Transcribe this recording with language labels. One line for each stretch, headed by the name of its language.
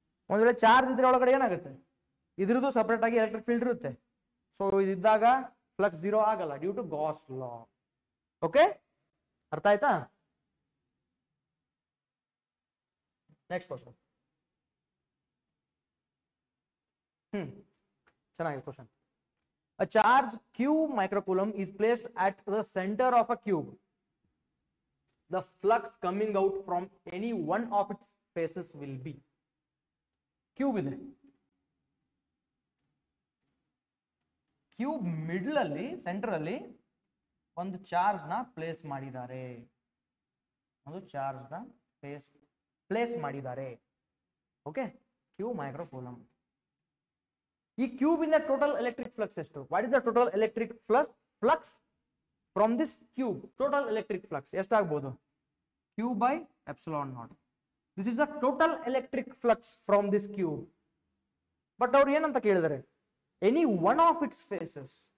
Kannada: ಒಂದ್ ವೇಳೆ ಚಾರ್ಜ್ ಇದ್ರೆ ಒಳಗಡೆ ಏನಾಗುತ್ತೆ ಇದ್ರದ್ದು ಸಪರೇಟ್ ಆಗಿ ಎಲೆಕ್ಟ್ರಿಕ್ ಫೀಲ್ಡ್ ಇರುತ್ತೆ ಸೊ ಇದ್ದಾಗ ಫ್ಲಕ್ಸ್ 0 ಆಗಲ್ಲ due to Gauss law okay ಅರ್ಥ ಆಯ್ತಾ ನೆಕ್ಸ್ಟ್ ಕ್ವಶನ್ ಚೆನ್ನಾಗಿದೆ question
English: A charge q microcoulomb is placed at the center of a cube. The flux coming out from any one of its faces will be.
Kannada: Cube ಇದೆ, cube middle ಅಲ್ಲಿ centre ಅಲ್ಲಿ ಒಂದು charge ನ place ಮಾಡಿದ್ದಾರೆ, ಒಂದು charge ನ place ಮಾಡಿದ್ದಾರೆ. Okay, cube microcoulomb. ಈ ಕ್ಯೂಬ್ ಇಂದ ಟೋಟಲ್ ಎಲೆಕ್ಟ್ರಿಕ್ ಫ್ಲಕ್ಸ್ ಎಷ್ಟು?
English: What is the total electric flux from this cube?
Kannada: Total electric flux ಎಷ್ಟಾಗಬಹುದು?
English: q by epsilon naught. This is the total electric flux from this cube.
Kannada: But ಅವ್ರು ಏನಂತ ಕೇಳಿದರೆ,
English: Any one of its faces.